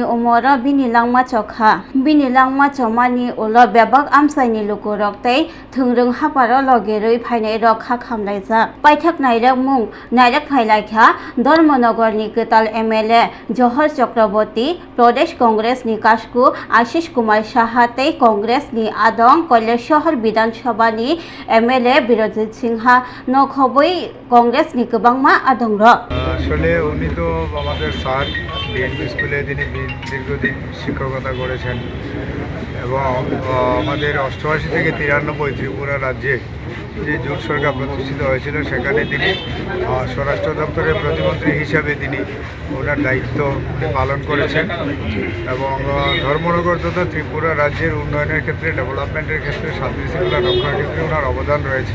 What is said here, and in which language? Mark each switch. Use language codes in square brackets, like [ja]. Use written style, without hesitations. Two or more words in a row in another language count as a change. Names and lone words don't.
[trp] umora bini langma chokmani ulo bebak amsaini lukurok tei thungrung haparo logerui phainai rok ha khamlaijak paithak nairak mung nairak phailaikha Dharmanagorni Kutal MLA Johor Chakraborty Pradesh Congress ni Kasku Ashish Kumar Saha tei Congress ni Adong Koileshahar Bidhan Sabha ni MLA Birojit Singha নখবই কংগ্রেস নি গোবাংমা আদংর [bn] আসলে উনি তো আমাদের স্যার বিএনপি স্কুলে তিনি দীর্ঘদিন শিক্ষকতা করেছেন এবং আমাদের 88 থেকে 93 ত্রিপুরা রাজ্যে যে জোট সরকার প্রতিষ্ঠিত হয়েছিল সেখানে তিনি স্বরাষ্ট্র দপ্তরের প্রতিমন্ত্রী হিসাবে তিনি ওনার দায়িত্ব পালন করেছেন এবং ধর্মনগর তথা ত্রিপুরা রাজ্যের উন্নয়নের ক্ষেত্রে ডেভেলপমেন্টের ক্ষেত্রে শান্তি শৃঙ্খলা রক্ষার ক্ষেত্রে ওনার অবদান রয়েছে।